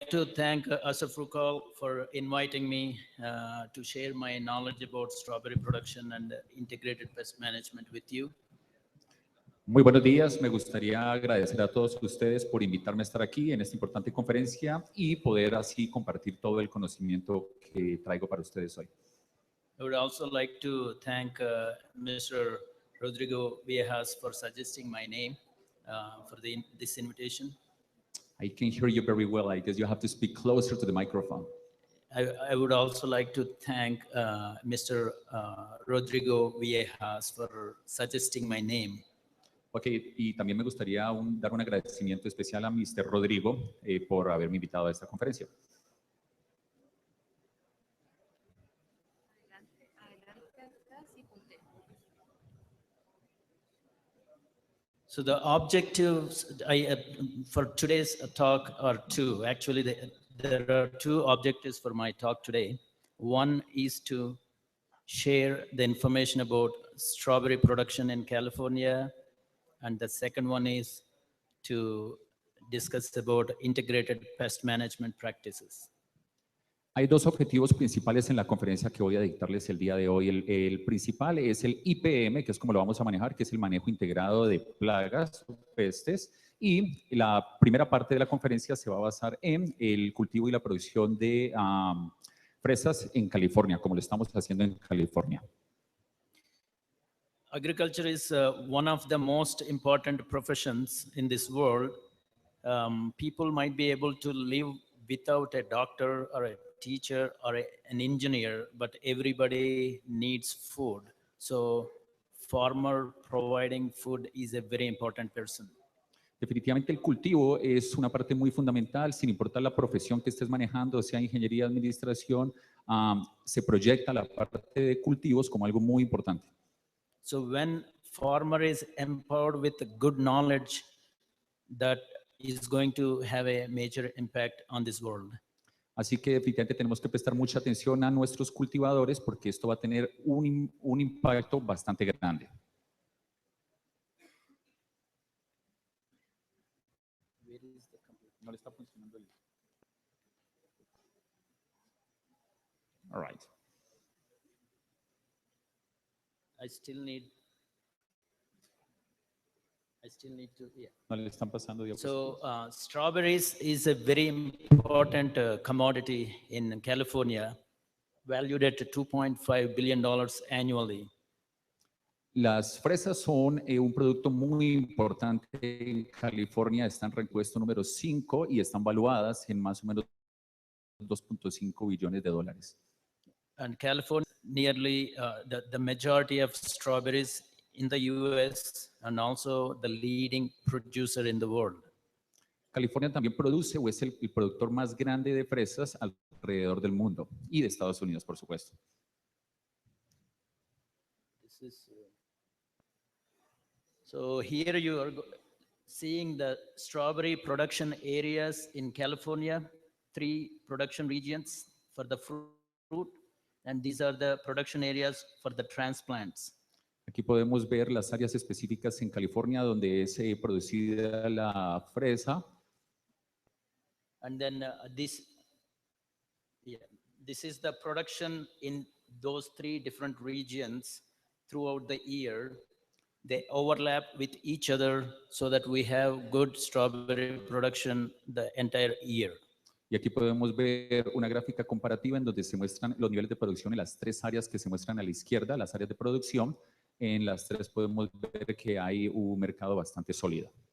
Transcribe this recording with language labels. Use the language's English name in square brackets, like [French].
[English] to thank Asafrukal for inviting me to share my knowledge about strawberry production and integrated pest management with you. [Spanish] Muy buenos días, me gustaría agradecer a todos ustedes por invitarme a estar aquí en esta importante conferencia y poder así compartir todo el conocimiento que traigo para ustedes hoy. [English] I would also like to thank Mr. Rodrigo Viejas for suggesting my name for this invitation. I can hear you very well. I guess you have to speak closer to the microphone. I would also like to thank Mr. Rodrigo Viejas for suggesting my name. [Spanish] Ok, y también me gustaría dar un agradecimiento especial a Mr. Rodrigo por haberme invitado a esta conferencia. [English] So the objectives for today's talk are two. Actually, there are two objectives for my talk today. One is to share the information about strawberry production in California, and the second one is to discuss about integrated pest management practices. [Spanish] Hay dos objetivos principales en la conferencia que voy a dictarles el día de hoy. El principal es el IPM, que es como lo vamos a manejar, que es el manejo integrado de plagas, pestes. Y la primera parte de la conferencia se va a basar en el cultivo y la producción de fresas en California, como lo estamos haciendo en California. [English] Agriculture is one of the most important professions in this world. People might be able to live without a doctor or a teacher or an engineer, but everybody needs food. So farmer providing food is a very important person. [Spanish] Definitivamente el cultivo es una parte muy fundamental, sin importar la profesión que estés manejando, sea ingeniería, administración, se proyecta la parte de cultivos como algo muy importante. [English] So when farmer is empowered with good knowledge, that is going to have a major impact on this world. [Spanish] Así que definitivamente tenemos que prestar mucha atención a nuestros cultivadores porque esto va a tener un impacto bastante grande. No le está funcionando el... [English] All right. I still need to, yeah. [Spanish] No le están pasando [English] So strawberries is a very important commodity in California, valued at $2.5 billion annually. [Spanish] Las fresas son un producto muy importante en California, están en el puesto número 5 y están valuadas en más o menos 2.5 billones de dólares. [English] And California, nearly the majority of strawberries in the US and also the leading producer in the world. [Spanish] California también produce o es el productor más grande de fresas alrededor del mundo y de Estados Unidos, por supuesto. [English] So here you are seeing the strawberry production areas in California, 3 production regions for the fruit, and these are the production areas for the transplants. Aquí podemos ver las áreas específicas en California donde es producida la fresa. And then this is the production in those 3 different regions throughout the year. They overlap with each other so that we have good strawberry production the entire year. [Spanish] Y aquí podemos ver una gráfica comparativa en donde se muestran los niveles de producción en las 3 áreas que se muestran a la izquierda, las áreas de producción. En las 3 podemos ver que hay un mercado bastante sólido.